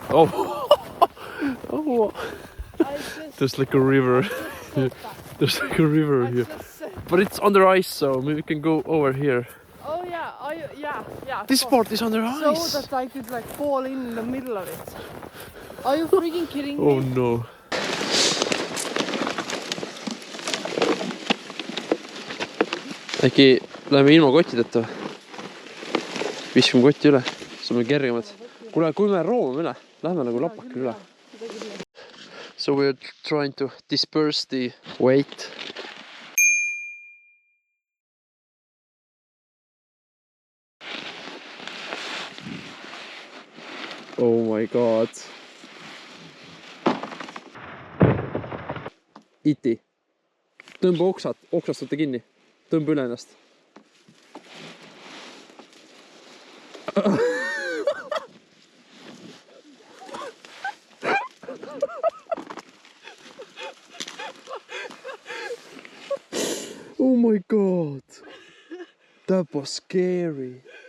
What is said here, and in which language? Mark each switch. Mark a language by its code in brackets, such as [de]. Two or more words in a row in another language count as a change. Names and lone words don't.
[en] Oh! Oh! There's like a river. There's like a river here. But it's under ice, so maybe we can go over here. Oh yeah, yeah. This part is under ice! So that I could like fall in the middle of it. Are you freaking kidding me? Oh no. [et] Äkki läheme ilma kottideta? Viskame kotti üle, saame kergemad. Kuule, kui me roomame üle, lähme nagu lapakil üle. [en] So we're trying to disperse the weight. Oh my god. Iti. [et] Tõmba oksast võtta kinni. Tõmba üle ennast. [en] Oh my god. That was scary.